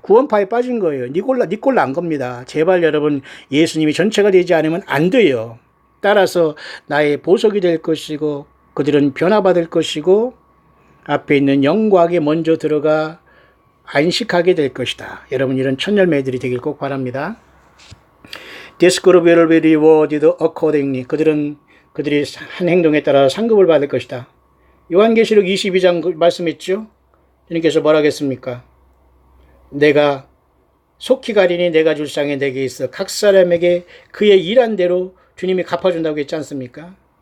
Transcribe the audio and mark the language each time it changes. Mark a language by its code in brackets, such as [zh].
[ko] 구원파에 빠진 거예요. 니골라 안 겁니다. 제발 여러분 예수님이 전체가 되지 않으면 안 돼요. 따라서 나의 보석이 될 것이고 그들은 변화받을 것이고 앞에 있는 영광에 먼저 들어가 안식하게 될 것이다. 여러분 이런 천열매들이 되길 꼭 바랍니다. [en] This group will be rewarded accordingly. [ko] 그들이 한 행동에 따라 상급을 받을 것이다. 요한계시록 22장 말씀했죠. 주님께서 뭐라 하겠습니까? 내가 속히 가리니 내가 줄 상이 내게 있어 각 사람에게 그의 일한 대로 주님이 갚아준다고 했지 않습니까?